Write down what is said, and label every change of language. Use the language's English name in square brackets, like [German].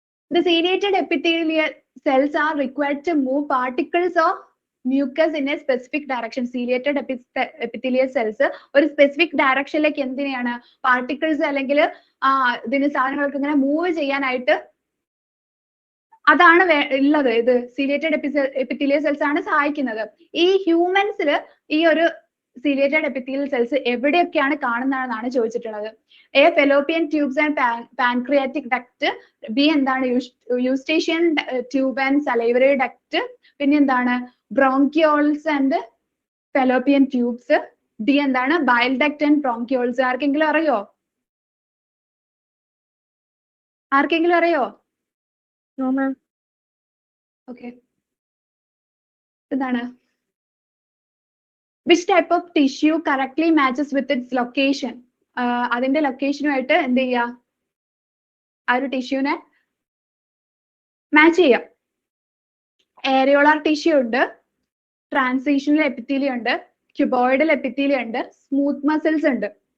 [English] The ciliated epithelial cells are required to move particles of mucus in a specific direction. [Malayalam] Ciliated epithelial cells ഒരു specific directionലേക്ക് എന്തിനെയാണ്? Particles അല്ലെങ്കിൽ ഇതിന് സാധനങ്ങൾക്ക് ഇങ്ങനെ move ചെയ്യാനായിട്ട് അതാണ് ഉള്ളത്. ഇത് ciliated epithelial cells ആണ് സഹായിക്കുന്നത്. ഈ ഹ്യൂമൻസിൽ ഈ ഒരു ciliated epithelial cells എവിടെയൊക്കെയാണ് കാണുന്നതെന്നാണ് ചോദിച്ചിട്ടുള്ളത്. [English] A. fallopian tubes and pancreatic duct. B. [Malayalam] എന്താണ്? [English] eustachian tube and salivary duct. [Malayalam] പിന്നെ എന്താണ്? [English] bronchioles and fallopian tubes. D. [Malayalam] എന്താണ്? [English] bile duct and bronchioles. [Malayalam] ആർക്കെങ്കിലും അറിയോ? ആർക്കെങ്കിലും അറിയോ? [English] No ma'am. [Malayalam] ഓക്കെ, എന്താണ്? [English] Which type of tissue correctly matches with its location? [Malayalam] അതിന്റെ ലൊക്കേഷനുമായിട്ട് എന്ത് ചെയ്യുക? ആ ഒരു ടിഷ്യൂനെ മാച്ച് ചെയ്യാം. ഏരിയോളാർ ടിഷ്യൂ ഉണ്ട്, ട്രാൻസിഷണൽ എപ്പിത്തീലിയം ഉണ്ട്, ക്യൂബോയിഡൽ എപ്പിത്തീലിയം ഉണ്ട്, സ്മൂത്ത് മസിൽസ് ഉണ്ട്.